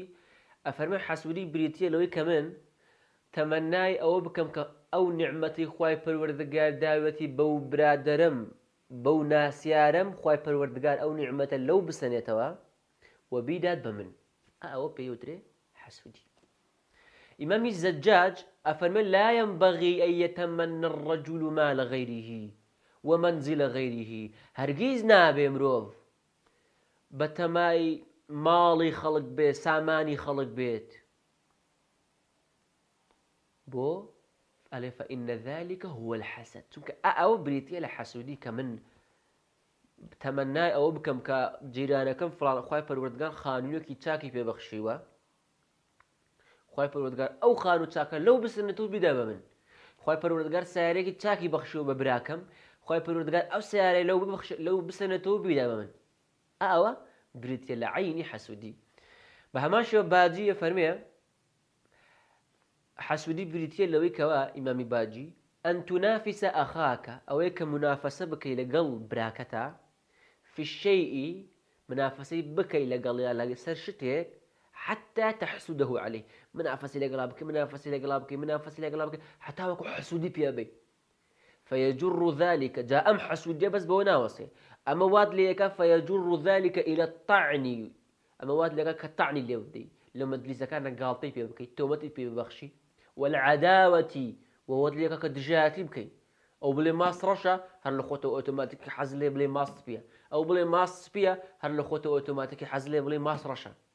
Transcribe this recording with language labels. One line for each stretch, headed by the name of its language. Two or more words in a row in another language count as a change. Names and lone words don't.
Central Kurdish: ئەفەرمووی حەسوودی بریتیە لەوەی کە من تەمەنای ئەوە بکەم کە ئەو نعمەتی خوای پەروەردگار داوەتی بەو برادەرم بەو ناسیارم، خوای پەروەردگار ئەو نعمەتە لەو بسەنێتەوە و بیدات بە من. ئەوە پێوترێ حەسوودی. ئیمامی زەجاج ئەفەرمێ
Arabic: لا ينبغي أن يتمنى الرجل مال غيره ومنزل غيره.
Central Kurdish: هەرگیز نابێ مرۆڤ بە تەمای ماڵی خەڵک بێت، سامانی خەڵک بێت. بۆ ئەلێ
Arabic: فإن ذلك هو الحسد،
Central Kurdish: چونکە ئەوە بریتیە لە حەسوودی کە من تەمەنای ئەوە بکەم کە جیرانەکەم فڵان خوای پەروەردگار خانوویەکی چاکی پێبەخشیوە، خوای پەروەردگار ئەو خانوو چاکە لەو بسنێتەوە بیدا بە من. خوای پەروەردگار سیارەیەکی چاکی بەخشیوە بە براکەم، خوای پەروەردگار ئەو سیارەی لەو بسنێتەوە بیدا بە من. ئەوە بریتیە لە عینی حەسوودی. بە هەمان شێوە باجی فەرمێ حەسوودی بریتیە لەوەی کەوا ئیمامی باجی
Arabic: ئەن تونافسە ئەخاکە،
Central Kurdish: ئەوەیە کە منافەسە بکەی لەگەڵ براکەتە
Arabic: في الشيء،
Central Kurdish: منافەسەی بکەی لەگەڵیا لەسەر شتێک
Arabic: حتى تحسده عليه.
Central Kurdish: منافەسی لەگەڵا بکەی، منافەسی لەگەڵا بکەی، منافەسی لەگەڵا بکەی حتا وەکو حەسوودی پێ بێ.
Arabic: فيجر ذلك،
Central Kurdish: جا ئەم حەسوودیە بەس بەوە ناوەسێ، ئەمە وات لێەکە
Arabic: فيجر ذلك إلى الطعن،
Central Kurdish: ئەمە وات لێەکە کە تعنی لێ بدەی، لە مەجلیسەکانە گاڵتەی پێ بکەیت، تۆمەتی پێ ببەخشی، والعداوەتی وەوەت لێەکە کە دژایەتی بکەیت. ئەو بڵێ ماست ڕەشە هەر لە خۆتەوە ئۆتۆماتیکی حەز لێ بڵێ ماست سپیە، ئەو بڵێ ماست سپیە هەر لە خۆتەوە ئۆتۆماتیکی حەز لێ بڵێ ماست ڕەشە.